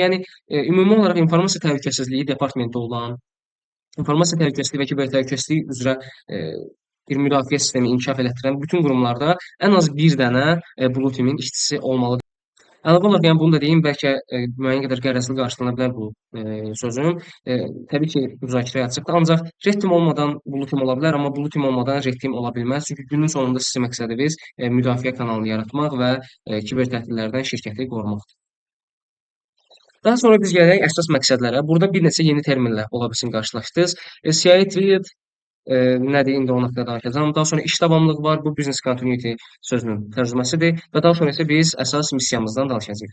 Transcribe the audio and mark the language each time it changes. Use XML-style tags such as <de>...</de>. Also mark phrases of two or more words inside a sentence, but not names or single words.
<az>Yəni ümumi olaraq informasiya təhlükəsizliyi departamenti olan, informasiya təhlükəsizliyi və kiber təhlükəsizliyi üzrə bir müdafiə sistemi inkişaf elətdirən bütün qurumlarda ən az bir dənə</az> <en>Blue Team-</en> <az>in işçisi olmalıdır. Əlavə olaraq, yəni bunu da deyim, bəlkə müəyyən qədər qərəzli qarşılana bilər bu sözüm. Təbii ki, müzakirəyə açıqdır, ancaq</az> <en>red team</en> <az>olmadan</az> <en>blue team</en> <az>ola bilər, amma</az> <en>blue team</en> <az>olmadan</az> <en>red team</en> <az>ola bilməz. Çünki günün sonunda sizin məqsədiniz müdafiə kanalını yaratmaq və kiber təhdidlərdən şirkəti qorumaqdır. Daha sonra biz gələk əsas məqsədlərə. Burada bir neçə yeni terminlə ola bilsin qarşılaşdınız.</az> <en>CI Triad</en> <az>nədir? İndi onun haqqında danışacağam. Daha sonra iş davamlılığı var. Bu</az> <en>business continuity</en> <az>sözünün tərcüməsidir və daha sonra isə biz əsas missiyamızdan danışacağıq.</az>